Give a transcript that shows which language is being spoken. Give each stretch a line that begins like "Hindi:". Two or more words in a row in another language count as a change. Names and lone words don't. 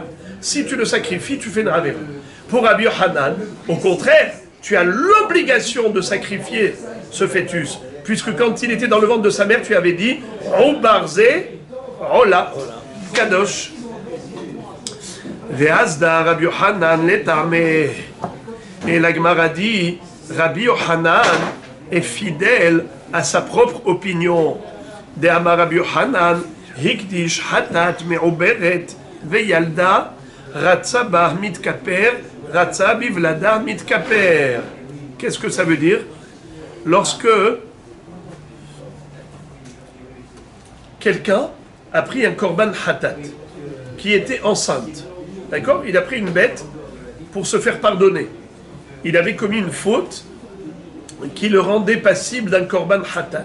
French: Si tu le sacrifies, tu fais une avera. Pour Rabbi Yochanan, au contraire, tu as l'obligation de sacrifier ce fœtus, puisque quand il était dans le ventre de sa mère, tu avais dit Oubarze, Ola,
Hebrew: קדוש.
Aramaic: ואזדא רבי יוחנן לטעמיה.
French: Et la Gemara dit Rabbi Yochanan est fidèle à sa propre opinion.
Aramaic: דאמר רבי יוחנן,
Hebrew: הקדיש חטאת מעוברת וילדה רצה בה מתכפר. רצה בולדה מתכפר.
French: Qu'est-ce que ça veut dire? Lorsque quelqu'un a pris un
Hebrew: קרבן חטאת
French: qui était enceinte, d'accord? Il a pris une bête pour se faire pardonner. Il avait commis une faute qui le rendait passible d'un
Hebrew: קרבן חטאת.